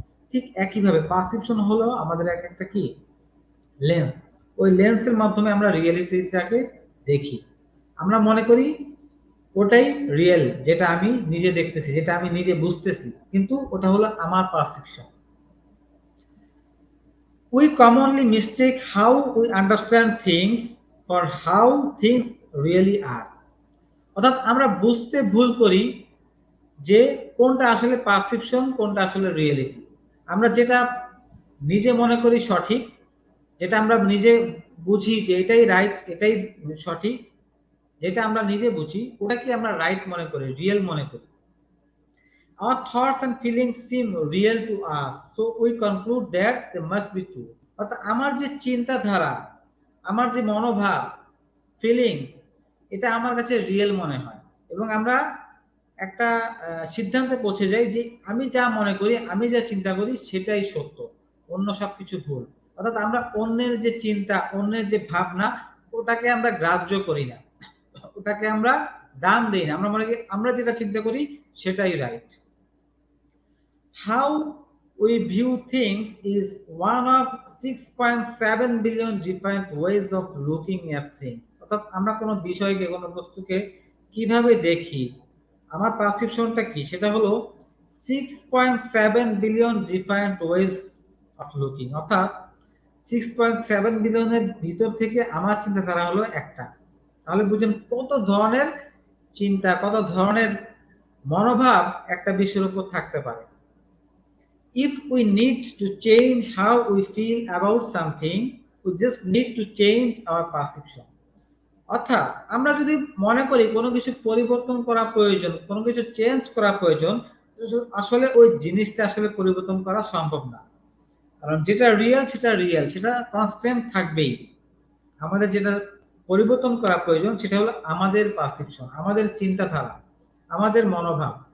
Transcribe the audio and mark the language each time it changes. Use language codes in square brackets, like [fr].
[bn] ঠিক একইভাবে পারসেপশন হলো আমাদের এক একটা কি লেন্স। ওই লেন্সের মাধ্যমে আমরা রিয়েলিটিটাকে দেখি। আমরা মনে করি ওটাই রিয়েল, যেটা আমি নিজে দেখতেছি, যেটা আমি নিজে বুঝতেছি, কিন্তু ওটা হলো আমার perception. [en] We commonly mistake how we understand things for how things really are. [bn] অর্থাৎ আমরা বুঝতে ভুল করি যে কোনটা আসলে পারসেপশন, কোনটা আসলে রিয়েলিটি। আমরা যেটা নিজে মনে করি সঠিক, যেটা আমরা নিজে বুঝি যে এটাই রাইট, এটাই সঠিক, যেটা আমরা নিজে বুঝি ওটাকে আমরা রাইট মনে করি, রিয়েল মনে করি। [en] Our thoughts and feelings seem real to us, so we conclude that they must be true. [bn] অর্থাৎ আমার যে চিন্তাধারা, আমার যে মনোভাব, ফিলিংস, এটা আমার কাছে রিয়েল মনে হয়, এবং আমরা একটা সিদ্ধান্তে পৌঁছে যাই যে আমি যা মনে করি, আমি যা চিন্তা করি সেটাই সত্য, অন্য সবকিছু ভুল। অর্থাৎ আমরা অন্যের যে চিন্তা, অন্যের যে ভাবনা, ওটাকে আমরা গ্রাহ্য করি না, ওটাকে আমরা দাম দেই না। আমরা মনে করি আমরা যেটা চিন্তা করি সেটাই right. [en] How we view things is one of 6.7 billion different ways of looking at things. [bn] অর্থাৎ আমরা কোনো বিষয়কে, কোনো বস্তুকে কিভাবে দেখি, আমার পারসেপশনটা কি, সেটা হলো 6.7 billion [en] Different ways of looking. [bn] অর্থাৎ 6.7 বিলিয়নের ভিতর থেকে আমার চিন্তাধারা হলো একটা। তাহলে বুঝেন কত ধরনের চিন্তা, কত ধরনের মনোভাব একটা বিষয়ের উপর থাকতে পারে। [en] If we need to change how we feel about something, we just need to change our perception. [bn] অর্থাৎ আমরা যদি মনে করি কোনো কিছু পরিবর্তন করা প্রয়োজন, কোনো কিছু চেঞ্জ করা প্রয়োজন, আসলে ওই জিনিসটা আসলে পরিবর্তন করা সম্ভব না। কারণ যেটা রিয়েল সেটা রিয়েল, সেটা কনস্ট্যান্ট থাকবেই। আমাদের যেটা পরিবর্তন করা প্রয়োজন সেটা হলো আমাদের পারসেপশন, আমাদের চিন্তাধারা, আমাদের মনোভাব।